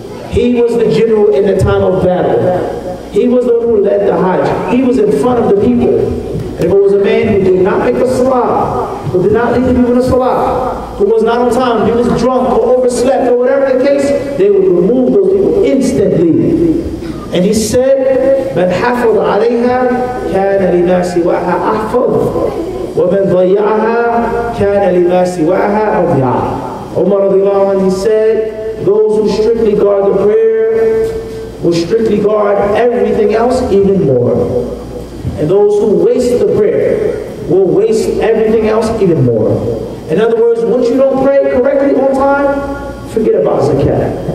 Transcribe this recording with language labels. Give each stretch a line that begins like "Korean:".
English: He was the general in the time of battle. He was the one who led the hajj. He was in front of the people. And if it was a man who did not make the salah, who did not lead the people in the salah, who was not on time, he was drunk or overslept or whatever the case, they would remove those people instantly. And he said,
Arabic: من حفظ عليها كان لما سواها أحفظ ومن ضيعها كان لما سواها أضيع.
English: Umar radiallahu anhu, he said, those who strictly guard the prayer will strictly guard everything else even more. And those who waste the prayer will waste everything else even more. In other words, once you don't pray correctly on time, forget about zakat.